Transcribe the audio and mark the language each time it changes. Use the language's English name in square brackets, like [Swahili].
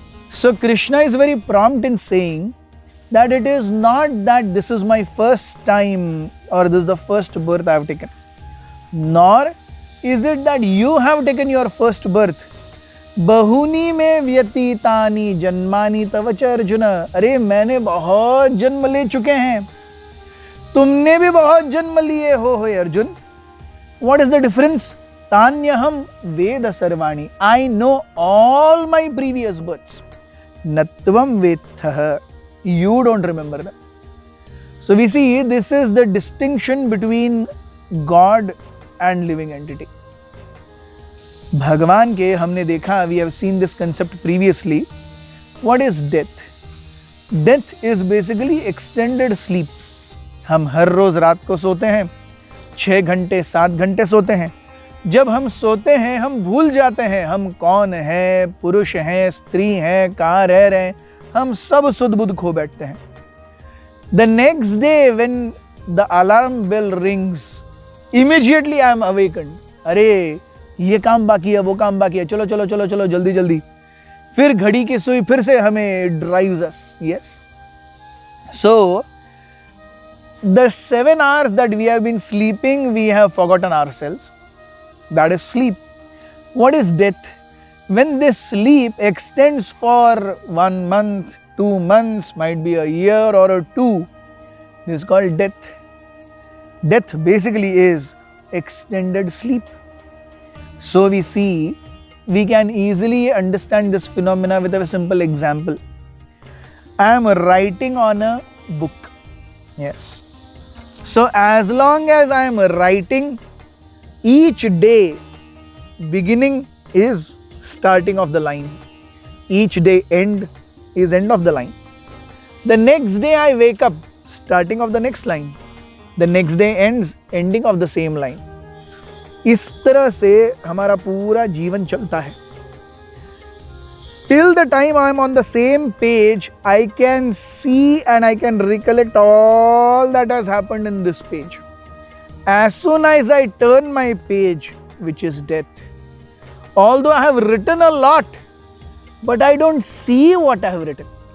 [English] So Krishna is very prompt in saying that it is not that this is my first time or this is the first birth I have taken, nor is it that you have taken your first birth. [Sanskrit] Bahuni me vyatitani janmani tavacha Arjuna. [Hindi] अरे मैंने बहुत जन्म ले चुके हैं, तुमने भी बहुत जन्म लिए हो Arjun. [English] What is the difference? [Sanskrit] Tanyaham veda sarvani. [English] I know all my previous births. [Sanskrit] Natvam vetha. [English] You don't remember them. So we see this is the distinction between God and living entity. [Hindi] भगवान के हमने देखा, [English] we have seen this concept previously. What is death? Death is basically extended sleep. [Hindi] हम हर रोज रात को सोते हैं, 6 घंटे 7 घंटे सोते हैं. जब हम सोते हैं हम भूल जाते हैं हम कौन हैं, पुरुष हैं, स्त्री हैं, कहाँ रह रहे हैं, हम सब सुध बुध खो बैठते हैं. [English] The next day when the alarm bell rings, immediately I am awakened. [Hindi] अरे ये काम बाकी है, वो काम बाकी है, चलो चलो चलो चलो जल्दी जल्दी. फिर घड़ी की सुई फिर से हमें [English] drives us. Yes. So the 7 hours that we have been sleeping, we have forgotten ourselves. That is sleep. What is death? When this sleep extends for 1 month, 2 months, might be a year or 2, this is called death. Death basically is extended sleep. So we see, we can easily understand this phenomena with a simple example. I am writing on a book. Yes. So as long as I am writing, each day beginning is starting of the line. Each day end is end of the line. The next day I wake up, starting of the next line. The next day ends, ending of the same line. [Hindi] इस तरह से हमारा पूरा जीवन चलता है. [English] Till the time I am on the same page, I can see and I can recollect all that has happened in this page. As soon as I turn my page, which is death, although I have written a lot, but I don't see what I have written.